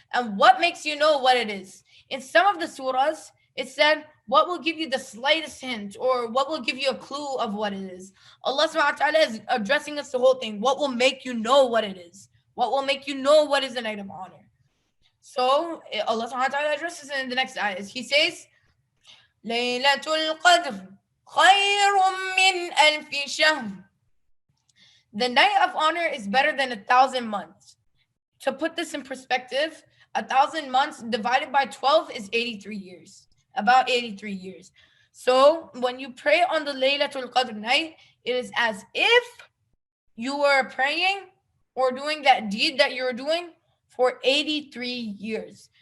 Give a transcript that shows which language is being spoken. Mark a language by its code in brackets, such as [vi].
[en] And what makes you know what it is? In some of the surahs, it said, what will give you the slightest hint, or what will give you a clue of what it is? Allah subhanahu wa ta'ala is addressing us the whole thing. What will make you know what it is? What will make you know what is the night of honor? So Allah subhanahu wa ta'ala addresses it in the next ayah. He says, [ar] لَيْلَةُ الْقَدْرِ خَيْرٌ مِّنْ أَلْفِ شَهْرٍ. [en] The night of honor is better than 1,000 months. To put this in perspective, 1,000 months divided by 12 is 83 years. About 83 years. So when you pray on the Laylatul Qadr night, it is as if you were praying or doing that deed that you're doing for 83 years.